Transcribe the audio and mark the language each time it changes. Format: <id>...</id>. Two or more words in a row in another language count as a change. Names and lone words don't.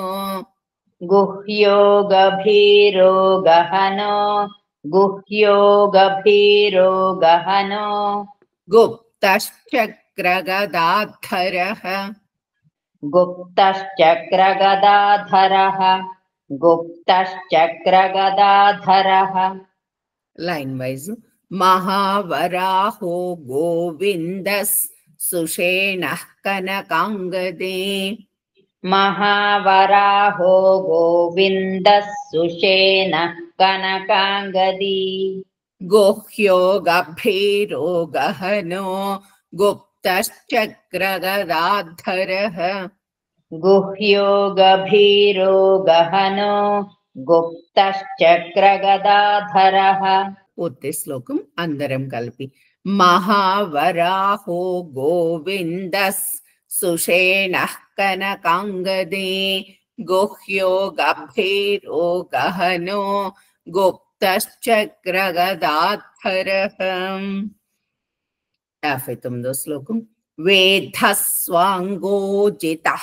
<sa>గుహ్యో గభీరో గహనో గుహ్యో గభీరో గహనో గుప్తశ్చక్రగదాధరః గుప్తశ్చక్రగదాధరః గుప్తశ్చక్రగదాధరః.</sa> <en>line wise.</en> <sa>महावराहो गोविन्दः सुषेणः कनकाङ्गदे महावराहो गोविन्दः सुषेणः कनकाङ्गदी गुह्यो गभीरो गहनो गुप्तश्चक्रगदाधरः गुह्यो गभीरो गहनो गुप्तश्चक्रगदाधरः</sa> <te>పూర్తి శ్లోకం అందరం కలిపి</te> <sa>మహావరాహో గోవిందస్ సుషేణః కనకాంగదే గుహ్యో గభీరో గహనో గుప్తశ్చక్రగదాధరః</sa> <te>59వ శ్లోకం</te> <sa>వేధస్వాంగోజితః</sa>